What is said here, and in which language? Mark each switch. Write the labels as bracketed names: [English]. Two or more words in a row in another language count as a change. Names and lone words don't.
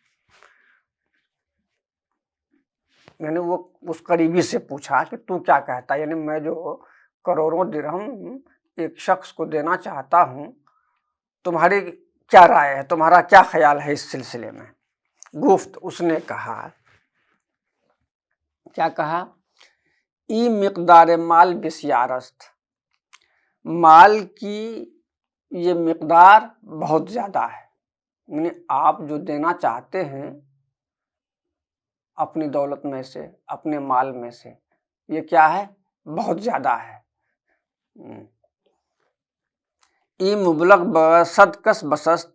[Urdu] یعنی وہ اس قریبی سے پوچھا کہ تو کیا کہتا ہے، یعنی میں جو کروڑوں درہم ایک شخص کو دینا چاہتا ہوں، تمہاری کیا رائے ہے، تمہارا کیا خیال ہے اس سلسلے میں؟ گفت، اس نے کہا، کیا کہا؟ [Persian] ای مقدار مال بسیار است. [Urdu] مال کی یہ مقدار بہت زیادہ ہے، یعنی آپ جو دینا چاہتے ہیں اپنی دولت میں سے، اپنے مال میں سے، یہ کیا ہے؟ بہت زیادہ ہے. [Persian] ای مبلغ بصدقس بسست.